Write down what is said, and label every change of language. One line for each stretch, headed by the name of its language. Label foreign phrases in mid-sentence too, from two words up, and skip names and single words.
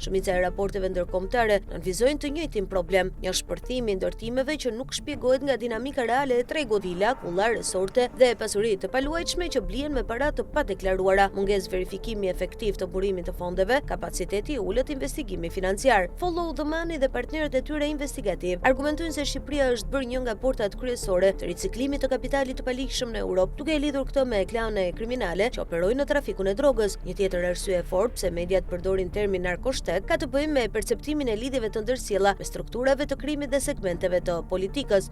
Albanian: Shumica e raporteve ndërkombëtare nënvizojnë të njëjtin problem, një shpërthim i ndërtimeve që nuk shpjegohet nga dinamika reale e tregut, vila, kulla, resorte dhe pasuri të paluajtshme që blihen me para të padeklaruara, mungesë verifikimi efektiv të burimit të fondeve, kapaciteti i ulët investigimi financiar. Follow the Money dhe partnerët e tyre investigativ argumentojnë se Shqipëria është bërë një nga portat kryesore të riciklimit të kapitalit të palikshëm në Europë, duke e lidhur këtë me klane kriminale që operojnë në trafikun e drogës. Një tjetër arsye e fortë pse mediat përdorin termin narkoshtet ka të bëjë me perceptimin e lidhjeve të ndërsjella me strukturave të krimit dhe segmenteve të politikës.